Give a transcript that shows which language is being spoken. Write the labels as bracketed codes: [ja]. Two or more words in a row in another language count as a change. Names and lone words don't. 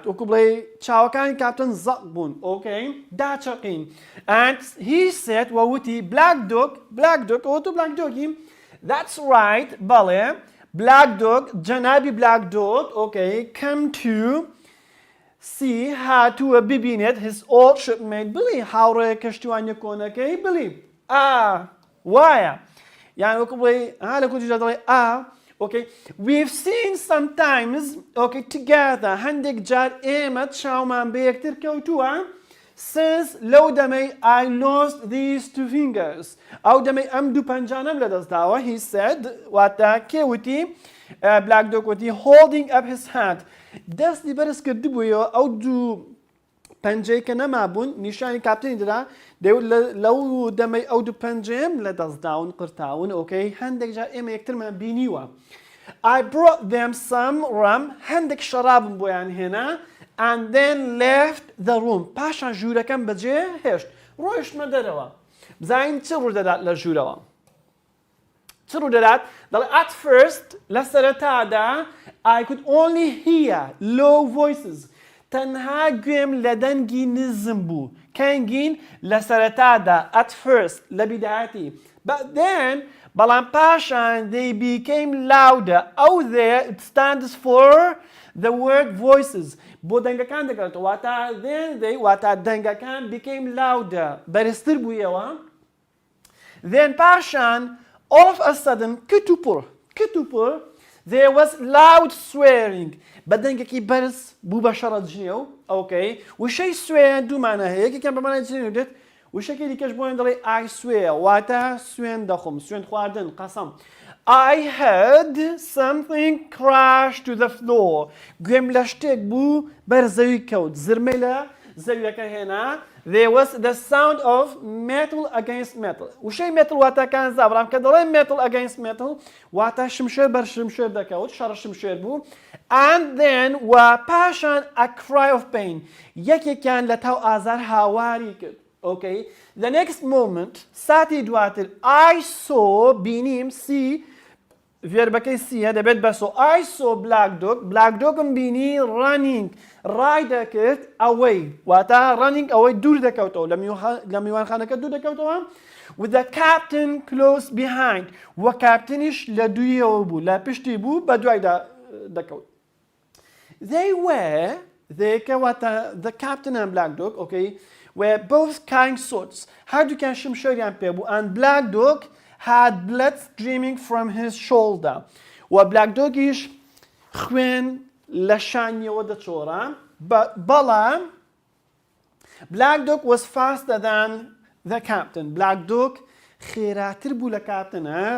[ckb] وەکو بڵێ چاوەکانی کاپتن زەق بوون okay داچەقین [en] and he said [ckb] وەوتی black dog ئەوتو black dogی [en] that's right [ckb] بەڵێ black dog جەنابی black dog [en] okay come to see [ckb] هاتووە ببینێت [en] his old shipmate [ckb] بڵێ هاوڕێ کەشتیوانیە کۆنەکەی بڵێ وایە یان وەکو بڵێ لە کوردیدا دەڵێ [en] Okay, we've seen sometimes, okay, together, [ckb] هەندێک جار ئێمە چاومان بە یەکتر کەوتووە since لەو دەمەی I [en] lost these two fingers [ckb] ئەو دەمەی ئەم دوو پەنجانەم لەدەستداوە [en] he said [ckb] واتە کێوتی black dog وتی holding [en] up his hand [ckb] دەستی بەرز کردبوویەوە ئەو دوو پەنجەی کە نەمابوون نیشانی کاپتنی دەدا دەیوت لەو دەمەی ئەو دوو پەنجەم لەدەستداون قرتاون okay هەندێک جار ئێمە یەکترمان بینیوە [en] I brought them some rum [ckb] هەندێک شەرابم بۆیان هێنا [en] and then left the room [ckb] پاشان ژوورەکەم بەجێ هێشت ڕۆیشتمە دەرەوە بزانین چ ڕوو دەدات لە ژوورەوە چ ڕوو دەدات دەڵێ [en] at first [ckb] لە سەرەتادا [en] I could only hear low voices [ckb] تەنها گوێم لە دەنگی نزم بوو کەنگین لە سەرەتادا [en] at first [ckb] لە بیدایەتی [en] but then [ckb] بەڵام پاشان [en] they became louder [ckb] ئەو [en] there it stands for the word voices [ckb] بۆ دەنگەکان دەکەوێتەوە واتە [en] then they [ckb] واتە دەنگەکان [en] became louder [ckb] بەرزتر بوویەوە then پاشان [en] all of a sudden [ckb] کتوپڕ [en] there was loud swearing [ckb] بەدەنگێکی بەرز بوو بە شەڕە جنێو okay وشەی سوێن دوومانە هەیە یەکێکیان بەمانای جنێو دێت وشەکەی دیکەش بۆیان دەڵێ [en] I swear [ckb] واتە سوێن دەخۆم سوێن خواردن قەسەم I [en] heard something crash to the floor [ckb] گوێم لە شتێک بوو بەر زەوی کەوت زرمەی لە زەویەکە هێنا [en] there was the sound of metal against metal [ckb] وشەی metal واتەکان زابرام کە دەڵێ [en] metal against metal [ckb] واتە شمشێر بەر شمشێر دەکەوت شەڕە شمشێر بوو [en] and then [ckb] و پاشان [en] a cry of pain [ckb] یەکێکیان لە تاو ئازار هاواری کرد okay [en] the next moment [ckb] ساتی دواتر [en] I saw [ckb] بینیم see ڤێربەکەی سیە دەبێت بەسۆ [en] I saw [ckb] black dogم بینی running ڕای دەکرد ئەوەی واتە running ئەوەی دوور دەکەوتەوە لە میوانخانەکە دوور دەکەوتەوە [en] with the captain close behind [ckb] وە کاپتنیش لە دوویەوە بوو لە پشتی بوو بە دوای دەکەوت [en] they were [ckb] واتە [en] the captain and black dog okay were both kind sorts. [ckb] هەردووکیان شمشێریان پێ بوو. [en] And Black Dog had blood streaming from his shoulder. [ckb] و Black Dogیش خوێن لە شانیەوە دەچۆڕە. [en] بەڵام Black Dog was faster than the captain. [ckb] Black Dog خێراتر بوو لە کاپتنە.